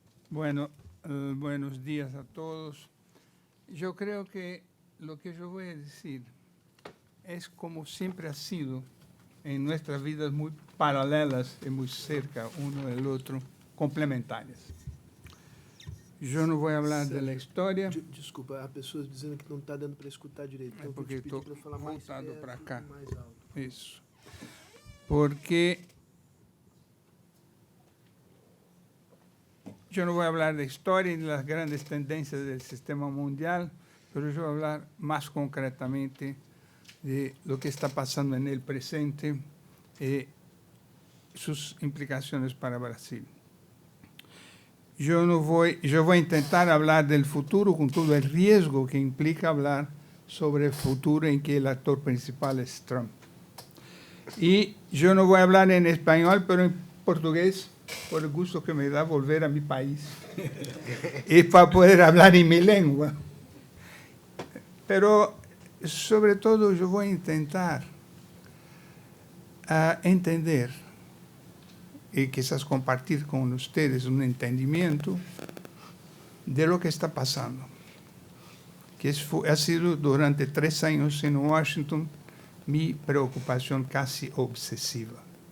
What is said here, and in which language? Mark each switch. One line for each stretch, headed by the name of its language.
Spanish: Bueno, buenos días a todos. Yo creo que lo que yo voy a decir es como siempre ha sido en nuestras vidas muy paralelas y muy cerca uno del otro, complementarias.
Portuguese: Eu não vou falar da história. Desculpa, há pessoas dizendo que não está dando para escutar direito. Então, porque eu vou te pedir para falar mais voltado perto para cá. e mais alto. Isso. Porque eu não vou falar da história e das grandes tendências do sistema mundial, mas eu vou falar mais concretamente
Spanish: de lo que
Portuguese: está passando no presente e suas implicações para o Brasil. Eu vou tentar falar do futuro com todo o risco que implica falar sobre o futuro em que o ator principal é Trump. E eu não vou falar em espanhol, mas em português, por o gosto que me dá volver a meu país e para poder falar em minha língua.
Spanish: Pero,
Portuguese: sobretudo, eu vou tentar entender
Spanish: y quizás compartir con ustedes un entendimiento de lo que está pasando, que ha sido durante 3 años en Washington mi preocupación casi obsesiva.